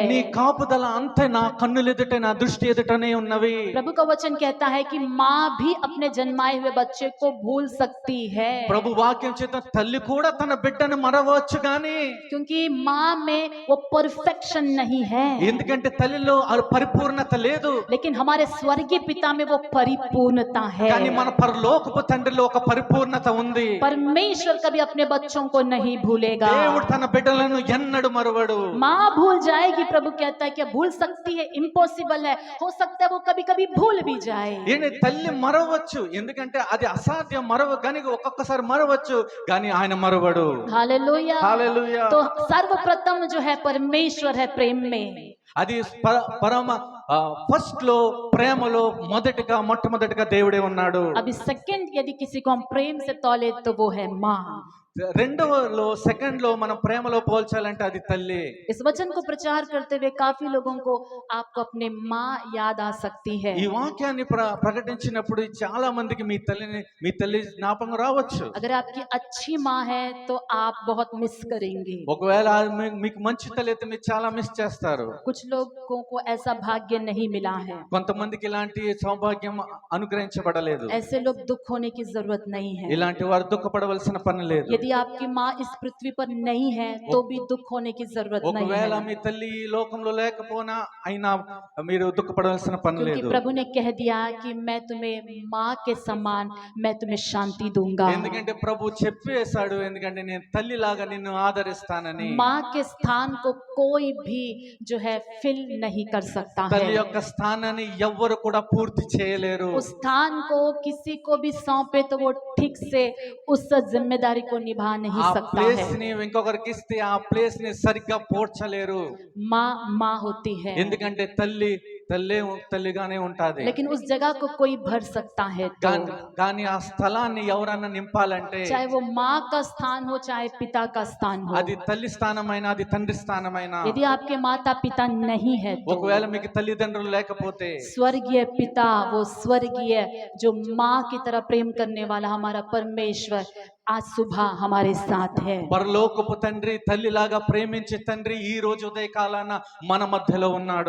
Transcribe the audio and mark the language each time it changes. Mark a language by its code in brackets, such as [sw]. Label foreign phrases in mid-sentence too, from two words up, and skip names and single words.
[te] నీ కాపుదల అంతే నా కన్నులెదుట నా దృష్టి ఎదుటనే ఉన్నవి. [hi] प्रभु का वचन कहता है कि माँ भी अपने जन्माए हुए बच्चे को भूल सकती है। [te] ప్రభు వాక్యం చేత తల్లి కూడా తన బిడ్డను మరవచ్చు గాని, [hi] क्योंकि माँ में वो परफेक्शन नहीं है, [te] ఎందుకంటే తల్లిలో పరిపూర్ణత లేదు. [hi] लेकिन हमारे स्वर्गीय पिता में वो परिपूर्णता है। [te] కానీ మన పరలోకపు తండ్రిలో ఒక పరిపూర్ణత ఉంది. [hi] परमेश्वर कभी अपने बच्चों को नहीं भूलेगा। [te] దేవుడు తన బిడ్డలను ఎన్నడూ మరువడు. [hi] माँ भूल जाएगी, प्रभु कहता है क्या भूल सकती है? इम्पॉसिबल है, हो सकता है वो कभी कभी भूल भी जाए। [te] ఏంటి తల్లి మరవచ్చు, ఎందుకంటే అది అసాధ్యం, కానీ ఒక్కొక్కసారి మరవచ్చు కానీ ఆయన మరవడు. [hi] हालेलुया। [te] హల్లెలూయా. [hi] तो सर्वप्रथम जो है परमेश्वर है प्रेम में। [te] అది పరమ ఫస్ట్ లో ప్రేమలో మొట్టమొదటిగా దేవుడే ఉన్నాడు. [hi] अभी सेकंड यदि किसी को हम प्रेम से तौले तो वो है माँ। [te] రెండవలో సెకండ్ లో మనం ప్రేమలో పోల్చాలంటే అది తల్లి. [hi] इस वचन को प्रचार करते हुए काफी लोगों को आपको अपने माँ याद आ सकती है। [te] ఈ వాక్యాన్ని ప్రకటించినప్పుడు చాలా మందికి మీ తల్లి జ్ఞాపకం రావచ్చు. [hi] अगर आपकी अच्छी माँ है तो आप बहुत मिस करेंगे। [te] ఒకవేళ మీకు మంచి తల్లి అయితే మీరు చాలా మిస్ చేస్తారు. [hi] कुछ लोगों को ऐसा भाग्य नहीं मिला है, [te] కొంతమందికి ఇలాంటి సౌభాగ్యం అనుగ్రహించబడలేదు. [hi] ऐसे लोग दुख होने की जरूरत नहीं है। [te] ఇలాంటి వారు దుఃఖపడవలసిన పని లేదు. [hi] यदि आपकी माँ इस पृथ्वी पर नहीं है तो भी दुख होने की जरूरत नहीं [te] ఒకవేళ [hi] है, [te] మీ తల్లి ఈ లోకంలో లేకపోయినా అయినా మీరు దుఃఖపడవలసిన పని [hi] क्योंकि [te] లేదు. [hi] प्रभु ने कह दिया कि मैं तुम्हें माँ के समान मैं तुम्हें शांति दूंगा। [te] ఎందుకంటే ప్రభు చెప్పేశాడు, ఎందుకంటే నేను తల్లిలాగా నిన్ను ఆదరిస్తానని. [hi] माँ के स्थान को कोई भी जो है फिल नहीं कर सकता है। [te] తల్లి యొక్క స్థానాన్ని ఎవ్వరు కూడా పూర్తి చేయలేరు. [hi] उस स्थान को किसी को भी सौंपे तो वो ठीक से उस जिम्मेदारी को निभा नहीं [te] ఆ [hi] सकता [te] ప్లేస్ [hi] है। [te] ని ఇంకొకరికి ఇస్తే ఆ ప్లేస్ ని సరిగ్గా పోడ్చలేరు. [hi] माँ माँ होती है, [te] ఎందుకంటే తల్లిగానే ఉంటాది. [hi] लेकिन उस जगह को कोई भर सकता है तो, [te] కానీ ఆ స్థలాన్ని ఎవరన్నా నింపాలంటే [hi] चाहे वो माँ का स्थान हो चाहे पिता का स्थान हो। [te] అది తల్లి స్థానమైనా అది తండ్రి స్థానమైనా, [hi] यदि आपके माता पिता नहीं है तो [te] ఒకవేళ మీకు తల్లిదండ్రులు లేకపోతే [hi] स्वर्गीय पिता वो स्वर्गीय जो माँ की तरह प्रेम करने वाला हमारा परमेश्वर आज सुबह हमारे साथ है। [te] పరలోకపు తండ్రి తల్లిలాగా ప్రేమించే తండ్రి ఈ రోజు ఉదయకాలాన మన మధ్యలో ఉన్నాడు.